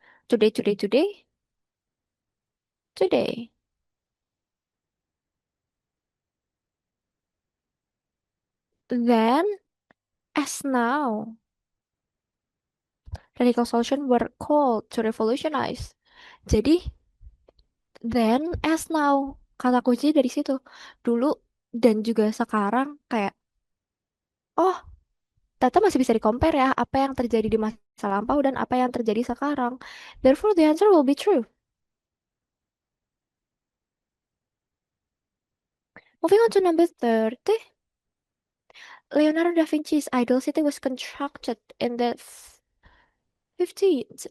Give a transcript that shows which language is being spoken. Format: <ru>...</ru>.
<en>Today, today, today, today. Then, as now, radical solution were called to revolutionize.</en> <id>Jadi,</id> <en>then, as now,</en> <id>kata kunci dari situ. Dulu dan juga sekarang kayak, oh, ternyata masih bisa di-compare ya, apa yang terjadi di masa lampau dan apa yang terjadi sekarang.</id> <en>Therefore, the answer will be true. Moving on to number 30. Leonardo da Vinci's idol city was constructed in the 15th.</en>